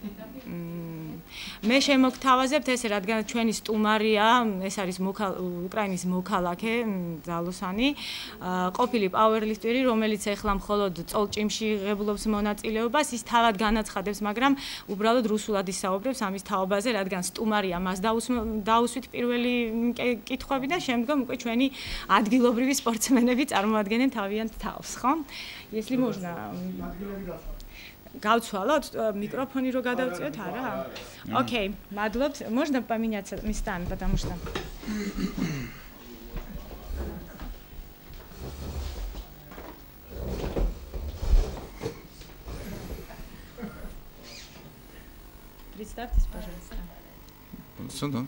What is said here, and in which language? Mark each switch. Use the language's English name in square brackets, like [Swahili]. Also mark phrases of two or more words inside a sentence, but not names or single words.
[Georgian] მე შემოგთავაზებთ ესე, რადგან ჩვენი სტუმარია, ეს არის უკრაინის მოქალაქე ძალოსანი, ყოფილი პაუერლიფტერი, რომელიც ეხლა მხოლოდ წოლჭიმში იღებულობს მონაწილეობას, ის თავად განაცხადებს, მაგრამ უბრალოდ რუსულად ისაუბრებს ამის თაობაზე, რადგან სტუმარია, მას დაუსვით პირველი კითხვები და შემდგომ უკვე ჩვენი ადგილობრივი სპორტსმენები წარმოადგენენ თავიანთ თავს, ხო? [Russian] Если можно. [Georgian] Გავცვალოთ микрофоны რო გადავწიოთ, არა? Окей, მადლობთ. [Russian] Можно поменяться местами, потому что Представьтесь, пожалуйста. Сюда?